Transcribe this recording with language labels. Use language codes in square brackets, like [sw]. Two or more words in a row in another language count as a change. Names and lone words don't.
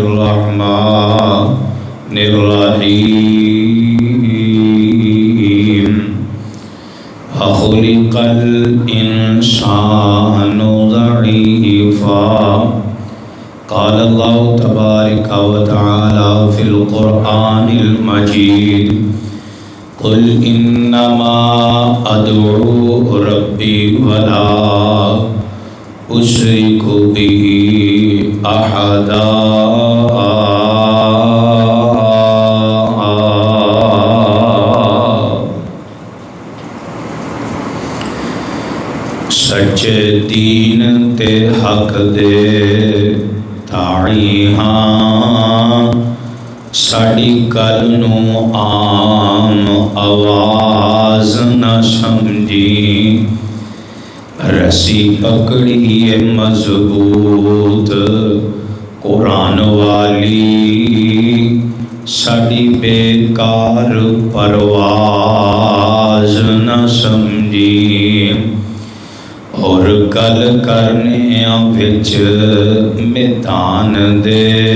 [ar] الرحمن الرحيم خلق الإنسان ضعيفا قال الله تبارك وتعالى في القرآن المجيد قل إنما أدعو ربي ولا أشرك به أحدا [pa] سچے دین تے حق دے داعی ہاں ساڑی کل نو عام آواز نہ سمجھی رسی پکڑی مضبوط قرآن والی ساڑی بیکار پرواز نہ سمجھی اور گل کرنے وچ میدان دے